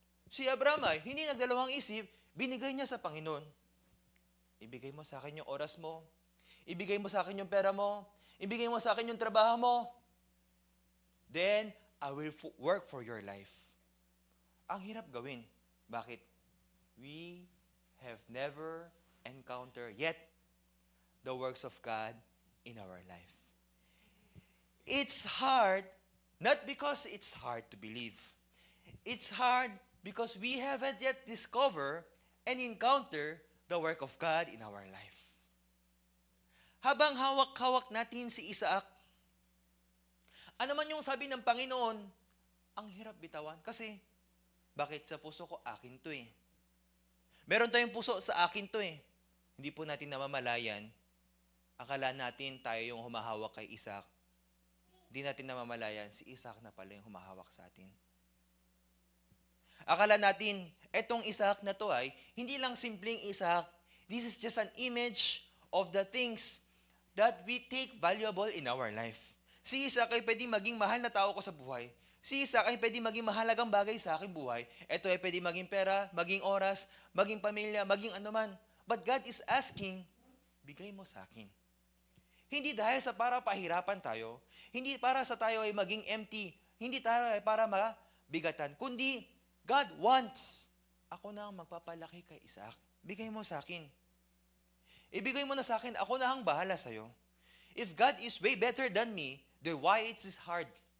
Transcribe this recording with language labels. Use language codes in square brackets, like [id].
[tl] Si Abraham ay hindi nagdalawang isip, binigay niya sa Panginoon. Ibigay mo sa akin yung oras mo. Ibigay mo sa akin yung pera mo. Ibigay mo sa akin yung trabaho mo. [en] Then, I will work for your life. [tl] Ang hirap gawin. Bakit? [en] We have never encountered yet the works of God in our life. It's hard, not because it's hard to believe. It's hard because we haven't yet discovered and encountered the work of God in our life. [tl] Habang hawak-hawak natin si Isaac, ano man yung sabi ng Panginoon, ang hirap bitawan. Kasi, bakit sa puso ko, akin to eh. Meron tayong puso sa akin to eh. Hindi po natin namamalayan. Akala natin tayo yung humahawak kay Isaac. Hindi natin namamalayan, si Isaac na pala yung humahawak sa atin. Akala natin, etong Isaac na to ay, hindi lang simpleng Isaac. [en] This is just an image of the things that we take valuable in our life. [tl] Si Isaac ay pwedeng maging mahal na tao ko sa buhay. Si Isaac ay pwedeng maging mahalagang bagay sa aking buhay. Ito ay pwedeng maging pera, maging oras, maging pamilya, maging anuman. [en] But God is asking, [tl] bigay mo sa akin. Hindi dahil sa para pahirapan tayo, hindi para sa tayo ay maging empty, hindi tayo ay para mabigatan, kundi [en] God wants, [tl] ako na ang magpapalaki kay Isaac. Bigay mo sa akin. Ibigay mo na sa akin, ako na ang bahala sa'yo. [en] If God is way better than me, then why it is hard?